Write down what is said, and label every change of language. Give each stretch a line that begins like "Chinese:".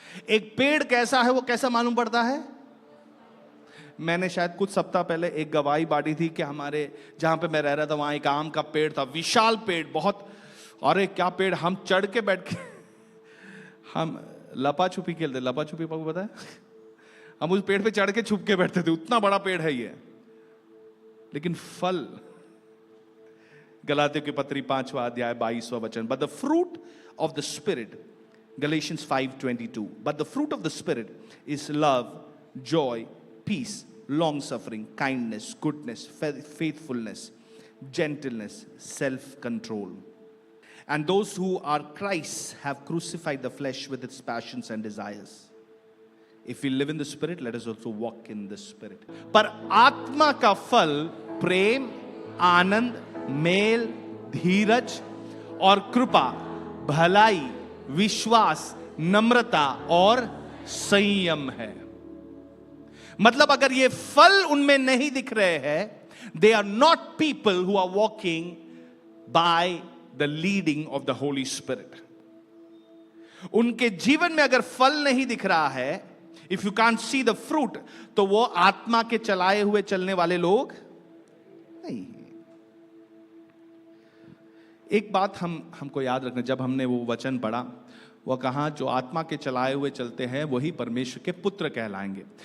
Hindi: एक पेड़ कैसा है वो कैसा मालूम पड़ता है? मैंने शायद कुछ सप्ताह पहले एक गवाही बांटी थी कि हमारे जहां पे मैं रह रहा था वहां एक आम का पेड़ था, विशाल पेड़, बहुत, अरे क्या पेड़, हम चढ़ के बैठ के हम लपा छुपी खेलते। लपा छुपी पापू पता है? हम उस पेड़ पे चढ़ के छुप के बैठते थे, उतना बड़ा पेड़ है ये। लेकिन फल, गलातियों की पत्री 5वां अध्याय 22वां वचन,
English: But the fruit of the spirit, Galatians 5:22, but the fruit of the spirit is love, joy, peace, long suffering, kindness, goodness, faithfulness, gentleness, self control. And those who are Christ have crucified the flesh with its passions and desires. If we live in the spirit, let us also walk in the spirit.
Hindi: पर आत्मा का फल प्रेम, आनंद, mail, धीरज और कृपा, भलाई, विश्वास, नम्रता और संयम है। मतलब अगर ये फल उनमें नहीं दिख रहे हैं,
English: they are not people who are walking by the leading of the Holy Spirit.
Hindi: उनके जीवन में अगर फल नहीं दिख रहा है,
English: if you can't see the fruit,
Hindi: तो वो आत्मा के चलाए हुए चलने वाले लोग नहीं है। एक बात हमको याद रखना, जब हमने वो वचन पढ़ा, वो कहा जो आत्मा के चलाए हुए चलते हैं वही परमेश्वर के पुत्र कहलाएंगे।